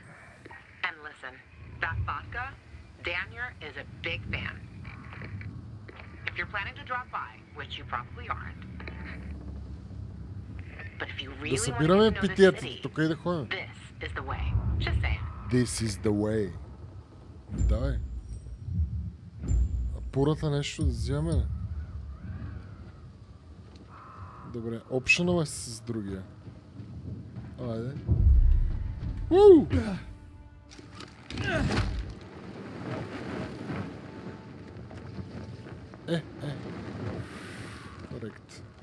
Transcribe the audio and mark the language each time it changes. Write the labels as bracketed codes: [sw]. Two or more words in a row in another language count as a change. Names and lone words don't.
[en] And listen, that vodka, Daniel is a big fan. If you're planning to drop by, which you probably aren't, but if you really want to know the city, this is the way. Just saying. This is the way. [bg] Давай. Пурата нещо да вземем ли? Добре, опшънъл е с другия. Айде. Уу! Корект.